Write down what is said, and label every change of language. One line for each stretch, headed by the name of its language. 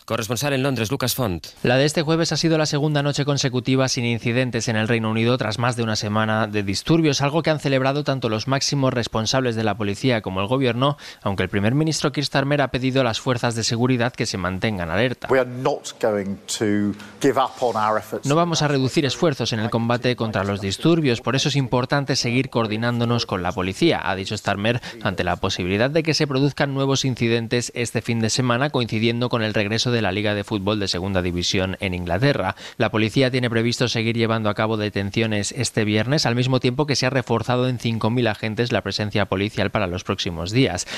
Spanish: Corresponsal en Londres, Lucas Font. La de este jueves ha sido la segunda noche consecutiva sin incidentes en el Reino Unido tras más de una semana de disturbios, algo que han celebrado tanto los máximos responsables de la policía como el gobierno, aunque el primer ministro Keir Starmer ha pedido a las fuerzas de seguridad que se mantengan alerta.
English: We are not going to give up on our efforts.
Spanish: No vamos a reducir esfuerzos en el combate contra los disturbios, por eso es importante seguir coordinándonos con la policía, ha dicho Starmer ante la posibilidad de que se produzcan nuevos incidentes este fin de semana, coincidiendo con el regreso de la Liga de Fútbol de Segunda División en Inglaterra. La policía tiene previsto seguir llevando a cabo detenciones este viernes, al mismo tiempo que se ha reforzado en 5.000 agentes la presencia policial para los próximos días.